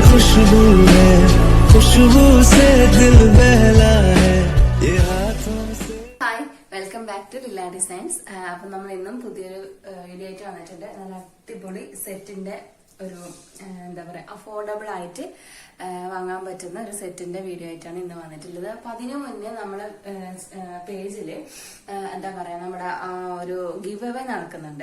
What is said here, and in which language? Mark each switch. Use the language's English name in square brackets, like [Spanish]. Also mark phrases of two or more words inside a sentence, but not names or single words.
[Hindi] खुशबू है, खुशबू से दिल बहला है ये हाथों से. [English] Hi, welcome back to Lila Designs. [Malayalam] അപ്പൊ നമ്മൾ ഇന്നും പുതിയൊരു വീഡിയോ ആയിട്ട് വന്നിട്ടുണ്ട്. നല്ല അടിപൊളി സെറ്റിന്റെ ഒരു എന്താ പറയാ അഫോർഡബിൾ ആയിട്ട് വാങ്ങാൻ പറ്റുന്ന ഒരു സെറ്റിന്റെ വീഡിയോ ആയിട്ടാണ് ഇന്ന് വന്നിട്ടുള്ളത്. അപ്പൊ അതിനു മുന്നേ നമ്മള് പേജില് എന്താ പറയാ നമ്മുടെ ഒരു [English] give away [Malayalam] നടക്കുന്നുണ്ട്.